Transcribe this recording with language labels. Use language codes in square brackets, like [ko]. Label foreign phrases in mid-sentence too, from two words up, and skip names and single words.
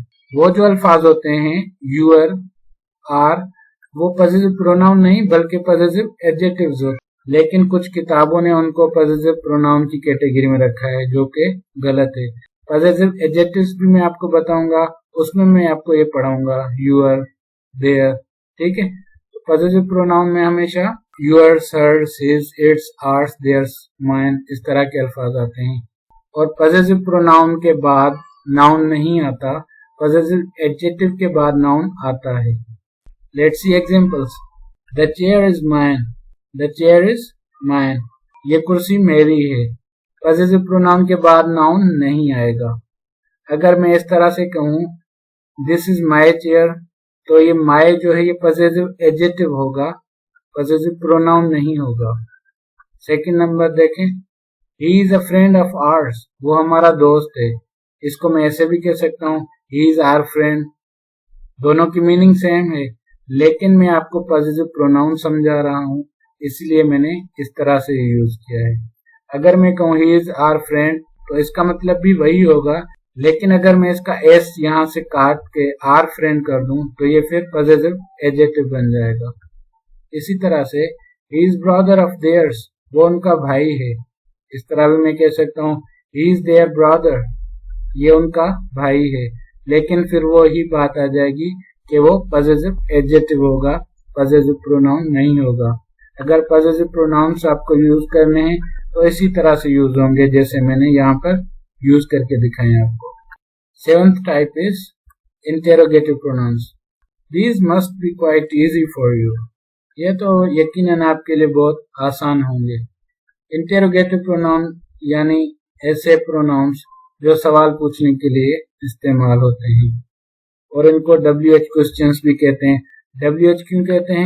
[hi] वो जो अल्फाज होते हैं [en] your, our, [hi] वो [en] possessive pronoun [hi] नहीं बल्कि [en] possessive adjectives [hi] होते हैं. लेकिन कुछ किताबों ने उनको [en] possessive pronoun [hi] की कैटेगरी में रखा है, जो कि गलत है. [en] possessive adjectives [hi] भी मैं आपको बताऊंगा, उसमें मैं आपको ये पढ़ाऊंगा [en] your, their. [hi] ठीक है. तो [en] possessive pronoun [hi] में हमेशा [en] yours, hers, his, its, ours, theirs, mine, [hi] इस तरह के अल्फाज आते हैं. और [en] possessive pronoun [hi] के बाद noun नहीं आता, [en] possessive adjective [hi] के बाद noun आता है. [en] Let's see examples. The chair is mine. The chair is mine. [hi] ये कुर्सी मेरी है. [en] possessive pronoun [hi] के बाद noun नहीं आएगा. अगर मैं इस तरह से कहूँ [en] this is my chair, [hi] तो ये my जो है ये [en] possessive adjective [hi] होगा, [en] possessive pronoun [hi] नहीं होगा. सेकंड नंबर देखें, [en] he is a friend of ours, [hi] वो हमारा दोस्त है. इसको मैं ऐसे भी कह सकता हूँ [en] he is our friend. [hi] दोनों की [en] meaning same [hi] है, लेकिन मैं आपको [en] possessive pronoun [hi] समझा रहा हूँ, इसलिए मैंने इस तरह से यूज किया है. अगर मैं कहूँ [en] he is our friend [hi] तो इसका मतलब भी वही होगा, लेकिन अगर मैं इसका एस यहाँ से काट के [en] our friend [hi] कर दूं तो ये फिर [en] possessive adjective [hi] बन जाएगा. इसी तरह से [en] he is brother of theirs, [hi] वो उनका भाई है. इस तरह भी मैं कह सकता हूँ [en] he is their brother, [hi] ये उनका भाई है. लेकिन फिर वो ही बात आ जाएगी कि वो [en] possessive adjective [hi] होगा, [en] possessive pronoun [hi] नहीं होगा. अगर [en] possessive pronouns [hi] आपको यूज करने हैं तो इसी तरह से यूज होंगे जैसे मैंने यहाँ पर यूज करके दिखाए आपको. [en] Seventh type is interrogative pronouns. These must be quite easy for you. [hi] ये तो यकीनन आपके लिए बहुत आसान होंगे. [en] interrogative pronoun [hi] यानी ऐसे प्रोनाउंस जो सवाल पूछने के लिए इस्तेमाल होते हैं, और इनको [en] WH questions [hi] भी कहते हैं. WH क्यों कहते हैं?